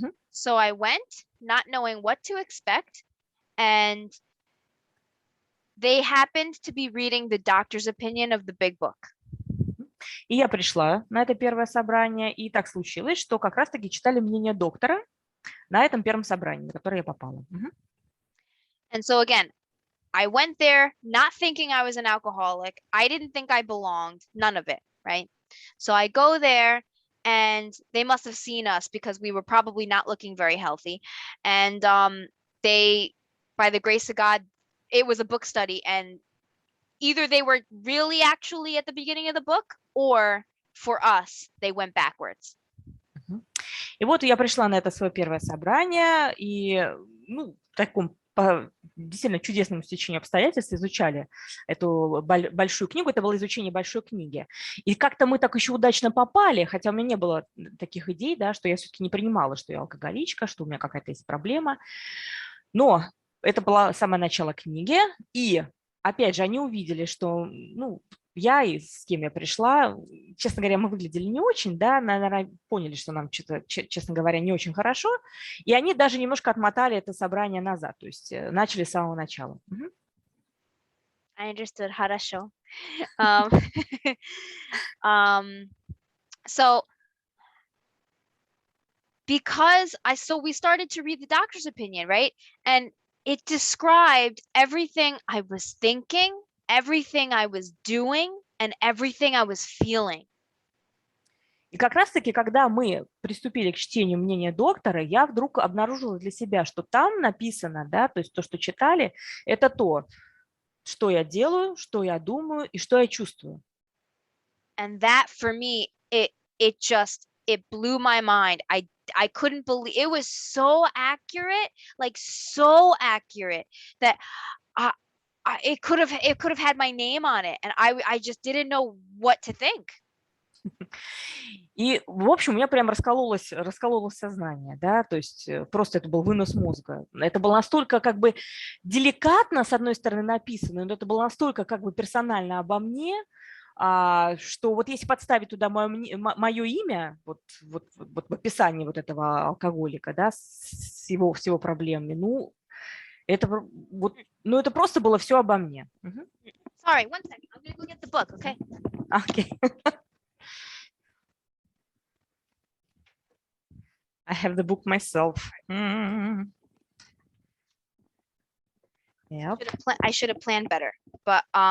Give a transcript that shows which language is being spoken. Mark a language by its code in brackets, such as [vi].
[en] So I went, not knowing what to expect, and they happened to be reading the doctor's opinion of the big book. [ru] И я пришла на это первое собрание, и так случилось, что как раз-таки читали мнение доктора на этом первом собрании, на которое я попала. [en] And so again, I went there not thinking I was an alcoholic. I didn't think I belonged, none of it, right? So I go there and they must have seen us because we were probably not looking very healthy. And they, by the grace of God, it was a book study, and either they were really actually at the beginning of the book, or for us, they went backwards. [ru] И вот я пришла на это свое первое собрание, и ну, в таком по действительно чудесному стечению обстоятельств изучали эту большую книгу. Это было изучение большой книги. И как-то мы так еще удачно попали, хотя у меня не было таких идей, да, что я все-таки не принимала, что я алкоголичка, что у меня какая-то есть проблема. Но это было самое начало книги, и опять же, они увидели, что, ну, я и с кем я пришла, честно говоря, мы выглядели не очень, да, наверное, поняли, что нам что-то, честно говоря, не очень хорошо, и они даже немножко отмотали это собрание назад, то есть начали с самого начала. Мгм. [en] I understood. [ru] Хорошо. [en] Um, um, so so we started to read the doctor's opinion, right? And it described everything I was thinking, everything I was doing, and everything I was feeling. [ru] И как раз-таки, когда мы приступили к чтению мнения доктора, я вдруг обнаружила для себя, что там написано, да, то есть то, что читали, это то, что я делаю, что я думаю и что я чувствую. [en] And that for me, it blew my mind. I couldn't believe it was so accurate, like so accurate that it could have had my name on it, and I just didn't know what to think. [ru] И, в общем, у меня прям раскололось сознание, да, то есть просто это был вынос мозга. Это было настолько как бы деликатно, с одной стороны, написано, но это было настолько как бы персонально обо мне, что вот если подставить туда мое имя, вот в описании вот этого алкоголика, да, с его всего проблемами, ну, это, вот, ну, это просто было все обо мне. [en] Sorry, one second. I'm gonna go get the book, okay? Okay. I have the book myself. Yep. I should have planned better, but